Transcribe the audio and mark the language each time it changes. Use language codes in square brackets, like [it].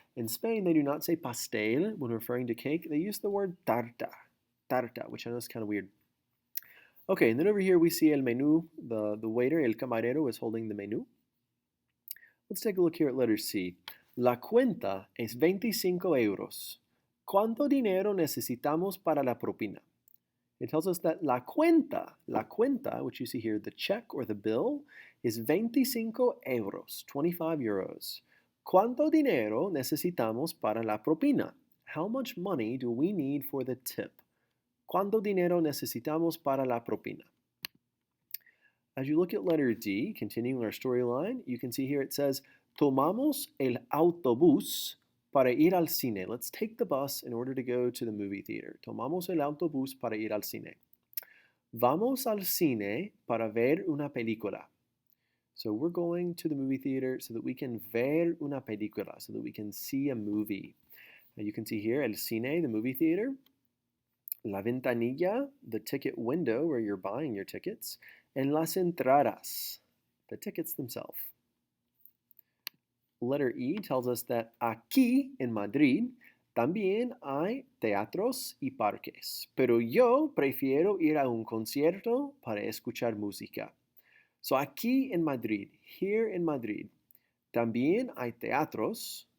[en] In Spain, they do not say pastel when referring to cake. They use the word tarta, which I know is kind of weird. Okay, and then over here we see el menú. The waiter, el camarero, is holding the menú. Let's take a look here at letter C. [es] La cuenta es 25 euros. ¿Cuánto dinero necesitamos para la propina? [en] It tells us that la cuenta, which you see here, the check or the bill, is 25 euros, 25 euros. [es] ¿Cuánto dinero necesitamos para la propina? [en] How much money do we need for the tip? [es] ¿Cuánto dinero necesitamos para la propina? [en] As you look at letter D, continuing our storyline, you can see here it says, [es] tomamos el autobús para ir al cine. [en] Let's take the bus in order to go to the movie theater. [es] Tomamos el autobús para ir al cine. Vamos al cine para ver una película. [en] So we're going to the movie theater so that we can [es] ver una película, [en] so that we can see a movie. Now you can see here el cine, the movie theater. La ventanilla, the ticket window where you're buying your tickets. And las entradas, the tickets themselves. Letter E tells us that [es] aquí en Madrid también hay teatros y parques, pero yo prefiero ir a un concierto para escuchar música. So aquí en Madrid, [en] here in Madrid, [es] también hay teatros.